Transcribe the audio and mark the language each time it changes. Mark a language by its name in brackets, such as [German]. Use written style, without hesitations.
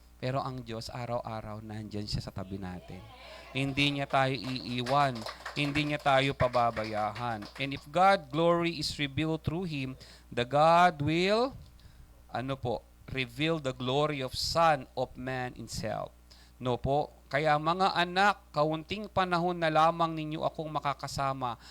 [Filipino] Pero ang Diyos, araw-araw, nandyan siya sa tabi natin. Hindi niya tayo iiwan. Hindi niya tayo pababayahan. [English] And if God glory is revealed through Him, the God will, reveal the glory of Son of Man Himself. [Filipino] No po? Kaya mga anak, kaunting panahon na lamang ninyo akong makakasama.